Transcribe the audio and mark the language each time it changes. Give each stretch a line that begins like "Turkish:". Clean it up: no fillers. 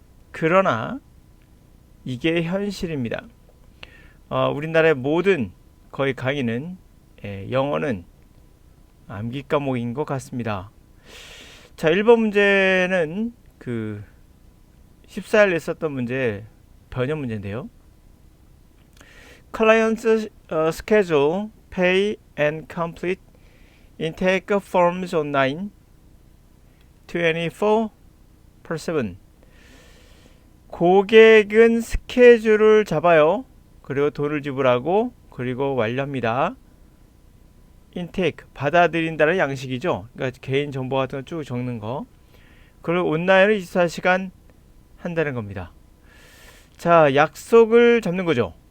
Korean: 그러나 이게 현실입니다. 우리나라의 모든 거의 강의는 영어는 암기 과목인 것 같습니다. 자, 1번 문제는 14일 있었던 문제 변형 문제인데요.
English: Client's schedule, pay and complete intake forms online 24/7.
Korean: 고객은 스케줄을 잡아요. 그리고 돈을 지불하고 그리고 완료합니다. intake 받아들인다는 양식이죠. 그러니까 개인 정보 같은 거 쭉 적는 거. 그리고 온라인을 24시간 한다는 겁니다. 자, 약속을 잡는 거죠.